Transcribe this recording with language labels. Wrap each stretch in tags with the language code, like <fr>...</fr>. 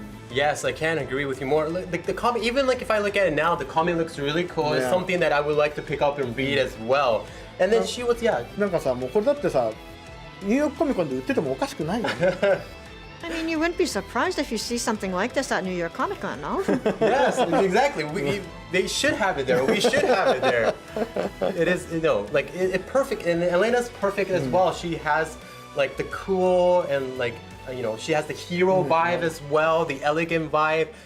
<en>Yes, I can't agree with you more. Like the comic, even like if I look at it now, the comic looks really cool. It's something that I would like to pick up and read as well. And then she was,</en> <ja>なんかさ、もうこれだってさ、ニューヨークコミコンで売っててもおかしくないよね。</ja> <en>I mean, you wouldn't be surprised if you see something like this at New York Comic Con, no? Yes, exactly. They should have it there. We should have it there. It is, like it perfect, and Elena's perfect as well. She has like the cool and like she has the hero vibe as well, the elegant vibe.</en>